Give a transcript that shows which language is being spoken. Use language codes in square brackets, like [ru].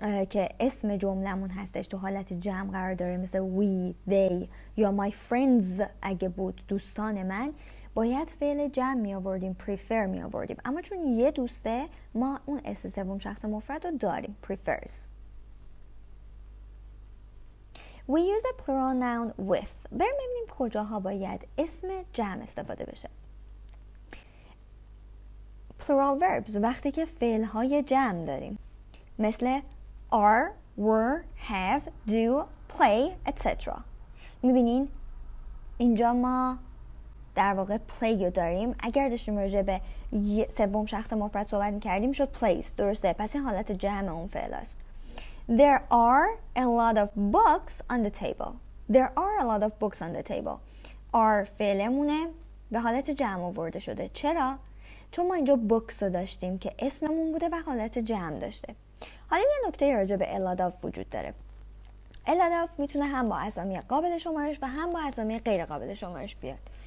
[fa] که اسم جملمون هستش تو حالت جمع قرار داره، مثل we, they یا my friends اگه بود دوستان من، باید فعل جمع می آوردیم، prefer می آوردیم. اما چون یه دوسته ما اون اس سوم شخص مفرد رو داریم، prefers. [en] We use a plural noun with. [fa] بریم ببینیم کجاها باید اسم جمع استفاده بشه. [en] Plural verbs [fa] وقتی که فعل های جمع داریم، مثل are, were, have, do, play, etc. میبینین اینجا ما در واقع play رو داریم. اگر داشتیم راجع به سوم شخص مفرد صحبت میکردیم شد plays، درسته؟ پس این حالت جمع اون فعل است. [en] There are a lot of books on the table. There are a lot of books on the table. [fa] are فعلمونه به حالت جمع آورده شده. چرا؟ چون ما اینجا books رو داشتیم که اسممون بوده و حالت جمع داشته. حالا یه نکته راجع به a lot of وجود داره. a lot of میتونه هم با اسامی قابل شمارش و هم با اسامی غیر قابل شمارش بیاد.